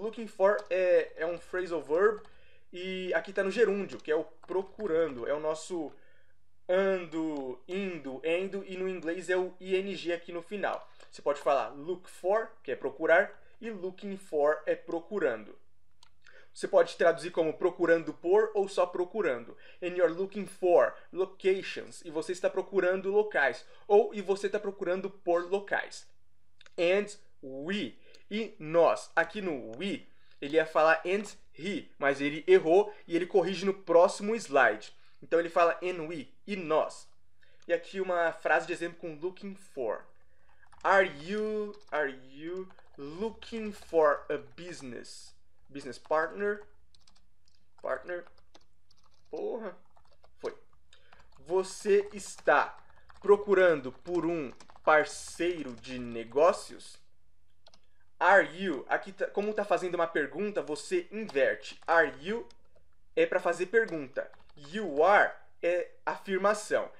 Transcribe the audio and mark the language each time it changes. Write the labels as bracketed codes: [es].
[pt] Looking for é um phrasal verb e aqui está no gerúndio, que é o procurando. É o nosso ando, indo, endo, e no inglês é o ing aqui no final. Você pode falar look for, que é procurar, e looking for é procurando. Você pode traduzir como procurando por ou só procurando. [en] And you're looking for locations. [pt] E você está procurando locais. Ou e você está procurando por locais. [en] And we. [pt] E nós. Aqui no we, ele ia falar [en] and he. [pt] Mas ele errou e ele corrige no próximo slide. Então ele fala [en] and we, [pt] e nós. E aqui uma frase de exemplo com looking for. [en] Are you looking for a business partner? [pt] Porra. Foi. Você está procurando por um parceiro de negócios? Are you, aqui como tá fazendo uma pergunta, você inverte. Are you é para fazer pergunta. You are é afirmação.